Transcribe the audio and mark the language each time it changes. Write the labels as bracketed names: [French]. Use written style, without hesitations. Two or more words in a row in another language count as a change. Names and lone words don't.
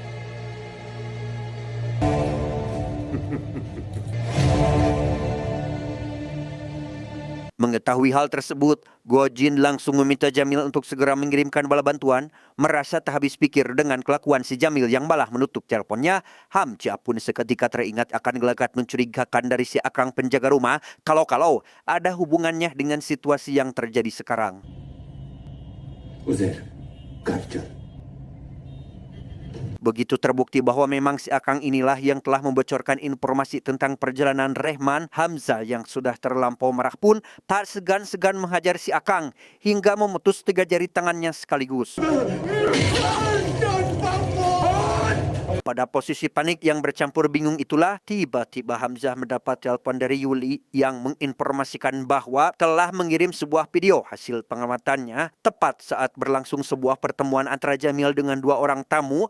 [Indonesian] Mengetahui hal tersebut, Gojin langsung meminta Jamil untuk segera mengirimkan bala bantuan. Merasa tak habis pikir dengan kelakuan si Jamil yang malah menutup teleponnya, Hamzah pun seketika teringat akan gelagat mencurigakan dari si akang penjaga rumah kalau ada hubungannya dengan situasi yang terjadi sekarang. [Hindi] उज़ैर, घर चल। [Indonesian] Begitu terbukti bahwa memang si akang inilah yang telah membocorkan informasi tentang perjalanan Rehman, Hamzah yang sudah terlampau marah pun tak segan-segan menghajar si akang hingga memutus 3 jari tangannya sekaligus. Pada posisi panik yang bercampur bingung itulah, tiba-tiba Hamzah mendapat telepon dari Yuli yang menginformasikan bahwa telah mengirim sebuah video hasil pengamatannya tepat saat berlangsung sebuah pertemuan antara Jamil dengan 2 orang tamu.